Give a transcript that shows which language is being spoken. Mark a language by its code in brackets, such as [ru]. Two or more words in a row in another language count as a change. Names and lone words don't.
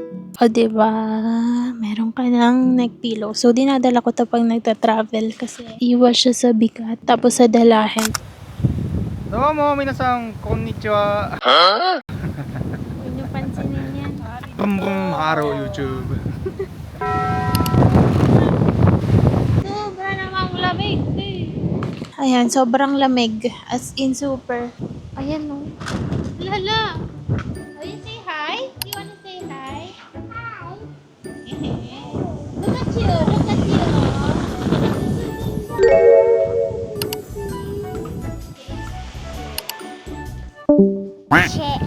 [tl] O, diba? Meron ka ng [en] neck pillow. [tl] So, dinadala ko to pag nagta-travel kasi iwas siya sa bigat. Tapos sa dalahin. [ja] どうも、皆さん、こんにちは. [tl] Huwag niyo pansinin yan. Bum bum, haro YouTube. Sobra namang lamig. Ayan, sobrang lamig. [en] As in, super. Ayan, no. Lala! Oh, you say hi? You wanna say hi? Hi! Look at you! Look at you! Check.